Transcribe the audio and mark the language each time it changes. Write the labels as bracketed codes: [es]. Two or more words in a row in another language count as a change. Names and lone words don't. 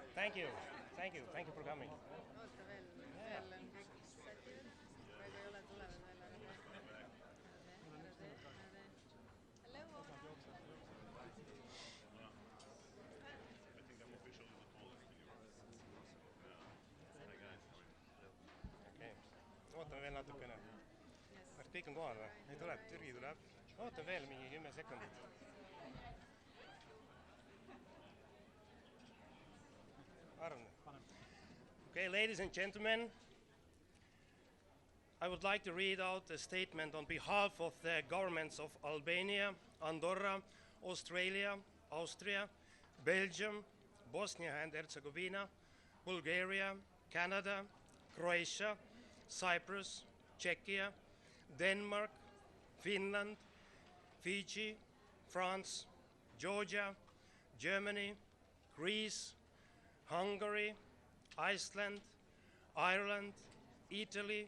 [en] Thank you. Thank you. Thank you for coming. [et] oota veel on kõik sati juures, praegu ei ole, tulevad veel, ära tee. [en] Hello. [et] Okei. Ootame veel natukene. [en] Yes. [et] Kas kõik on kohal või? Ei tuleb, Türgi tuleb. Ootame veel mingi 10 sekundit. Arvan. [en] Okay, ladies and gentlemen, I would like to read out a statement on behalf of the governments of Albania, Andorra, Australia, Austria, Belgium, Bosnia and Herzegovina, Bulgaria, Canada, Croatia, Cyprus, Czechia, Denmark, Finland, Fiji, France, Georgia, Germany, Greece, Hungary, Iceland, Ireland, Italy,